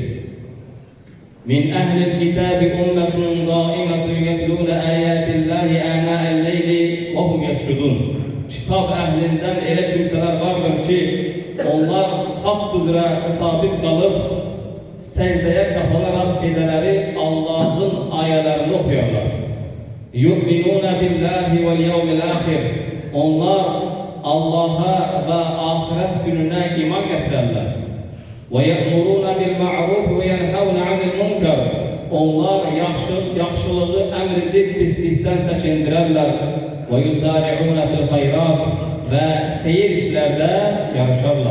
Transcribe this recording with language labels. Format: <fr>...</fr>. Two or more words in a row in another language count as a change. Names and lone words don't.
<ar>من أهل الكتاب أمة قائمة يتلون آيات الله آناء الليل وهم يسجدون.</ar> <az>Kitab əhlindən elə kimsələr vardır ki, onlar haqq üzrə sabit qalıb, səcdəyə qapanaraq gecələri Allahın ayələrini oxuyarlar.</az> <ar>يؤمنون بالله واليوم الآخر.</ar> <az>Onlar Allah'a və axirət gününə iman gətirərlər.</az> <ar>ويأمرون بالمعروف وينهون عن المنكر.</ar> <az>Onlar yaxşılığı əmr edib pislikdən çəkindirərlər.</az> <ar>ويسارعون في الخيرات</ar> <az>və xeyir işlərdə yarışarlar.</az>